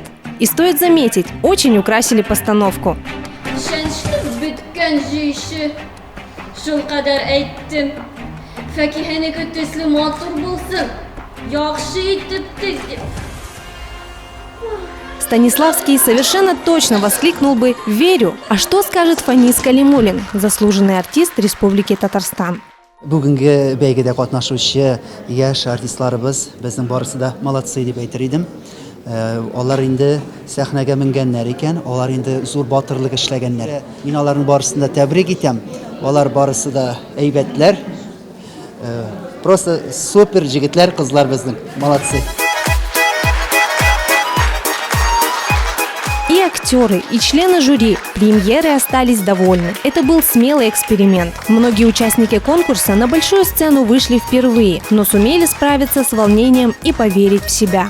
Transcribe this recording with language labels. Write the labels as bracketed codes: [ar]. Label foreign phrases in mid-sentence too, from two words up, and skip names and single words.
[ru] И стоит заметить, очень украсили постановку. Станиславский совершенно точно воскликнул бы «Верю!». А что скажет Фанис Калимулин, заслуженный артист Республики Татарстан? [tt] Бүгінгі бәйгедә катнашучы яшь артистларыбыз безнең барысы да молодцы дип әйтер идем. Алар инде сәхнәгә менгәннәр икән, алар инде зур батырлык эшләгәннәр. Мин аларның барысын да тәбрик итәм. Алар барысы да әйбәтләр. [ru] Просто супер [tt] җегетләр, кызлар безнең. [ru] Молодцы. И актеры, и члены жюри премьеры остались довольны. Это был смелый эксперимент. Многие участники конкурса на большую сцену вышли впервые, но сумели справиться с волнением и поверить в себя.